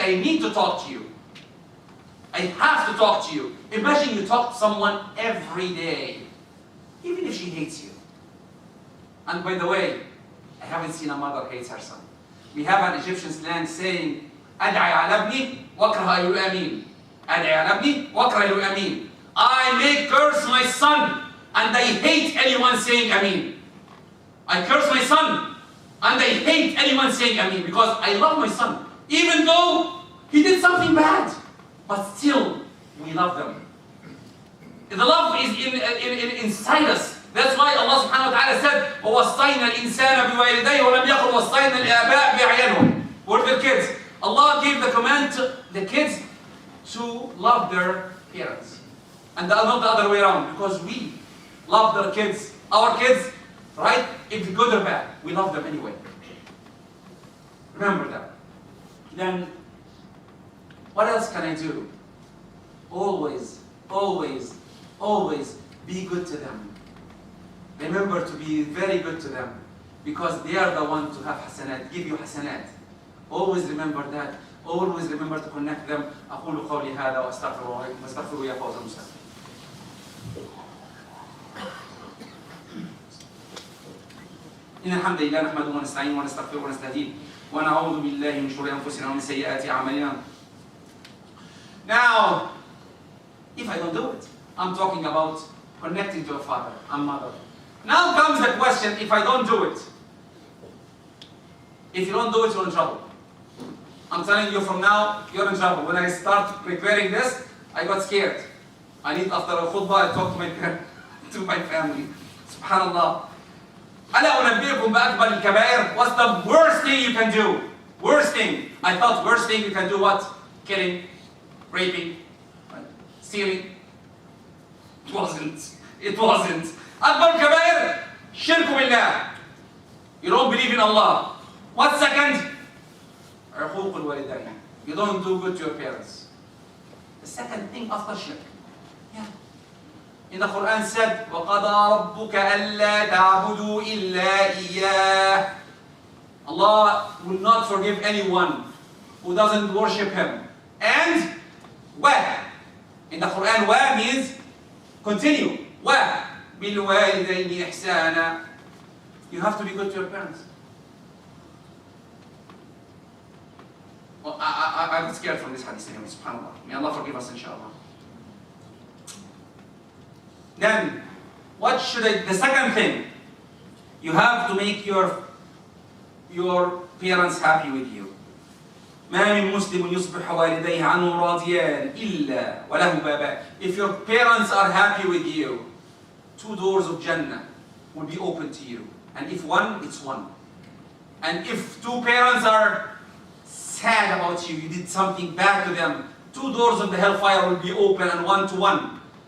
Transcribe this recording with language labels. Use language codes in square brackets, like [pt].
[en] I need to talk to you. I have to talk to you. Imagine you talk to someone every day, even if she hates you. And by the way, I haven't seen a mother hates her son. We have an Egyptian slang saying, [ar] أدعي على ابني واكره يؤمن. أدعي على ابني واكره يؤمن. [en] I may curse my son, and I hate anyone saying Amin. I curse my son, and I hate anyone saying Amin, because I love my son. Even though he did something bad, but still, we love them. The love is inside us. That's why Allah subhanahu wa ta'ala said, [ar] وَوَصَّيْنَا الْإِنسَانَ بِوَالِدَيْهِ وَلَمْ يَقُلْ وَصَّيْنَا الْآبَاءَ بِأَعْيَانِهِمْ. [en] What the kids? Allah gave the command to the kids to love their parents. And not the other way around, because we love their kids, our kids, right? If good or bad, we love them anyway. Remember that. Then, what else can I do? Always, always, always be good to them. Remember to be very good to them, because they are the ones to have hasanat, give you hasanat. Always remember that. Always remember to connect them. [ar] أقول قولي هذا وأستغفر يا فوز المستقيم. إن الحمد لله نحمده ونستعينه ونستغفره ونستهديه ونعوذ بالله من شرور أنفسنا ومن سيئات أعمالنا. [en] Now, if I don't do it, I'm talking about connecting to a father and mother. Now comes the question, if I don't do it, if you don't do it, you're in trouble. I'm telling you from now, you're in trouble. When I start preparing this, I got scared. I need, after a khutbah, I talk to my family. Subhanallah. [ar] ألا أنبئكم بأكبر الكبائر? [en] What's the worst thing you can do? Worst thing. I thought worst thing you can do what? Killing, raping, stealing. It wasn't. It wasn't. [ar] أكبر الكبائر شرك بالله. [en] You don't believe in Allah. What second? [ar] عقوق الوالدين. [en] You don't do good to your parents. The second thing after shirk. Yeah. In the Quran said, [ar] وَقَضَى رَبُّكَ أَلَّا تَعْبُدُوا إِلَّا إِيَّاهُ. [en] Allah will not forgive anyone who doesn't worship Him. And wa. In the Quran, wa means continue. [ar] Wa بِالْوَالِدَيْنِ إِحْسَانًا. [en] You have to be good to your parents. Well, I'm scared from this hadith anyway, subhanAllah. May Allah forgive us, inshallah. Then, what should the second thing, you have to make your parents happy with you. [ar] ما من مسلم يصبح والديه عنه راضيان إلا وله بابان. [en] If your parents are happy with you, 2 doors of Jannah will be open to you. And if one, it's one. And if 2 parents are sad about you, you did something bad to them, 2 doors of the hellfire will be open and 1 to 1.